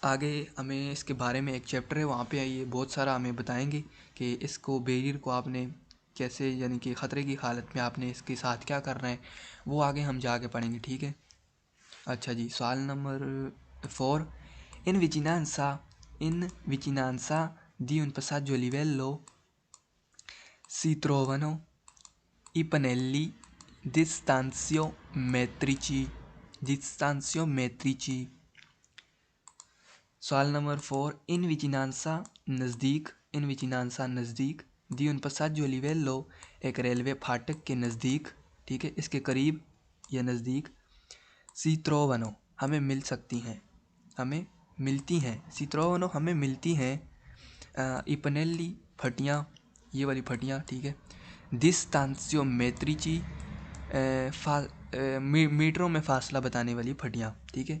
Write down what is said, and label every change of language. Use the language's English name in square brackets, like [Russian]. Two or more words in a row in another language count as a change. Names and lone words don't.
[Hindi] आगे हमें इसके बारे में एक चैप्टर है, वहाँ पे आइए बहुत सारा हमें बताएंगे कि इसको बैरियर को आपने कैसे, यानी कि ख़तरे की हालत में आपने इसके साथ क्या करना है, वो आगे हम जाके पढ़ेंगे, ठीक है। अच्छा जी, सवाल नंबर 4। [Italian] In vicinanza di un passaggio a livello si trovano i pannelli distanziometrici। [Hindi] सवाल नंबर 4। [Italian] In vicinanza [Hindi] नज़दीक [Italian] di un passaggio a livello [Hindi] एक रेलवे फाटक के नज़दीक, ठीक है, इसके करीब या नज़दीक, [Italian] si trovano [Hindi] हमें मिल सकती हैं, हमें मिलती हैं, [Italian] si trovano [Hindi] हमें मिलती हैं, [Italian] i pannelli [Hindi] फटियाँ, ये वाली फटियाँ, ठीक है, [Italian] distanziometrici [Hindi] मीटरों में फासला बताने वाली फटियाँ, ठीक है।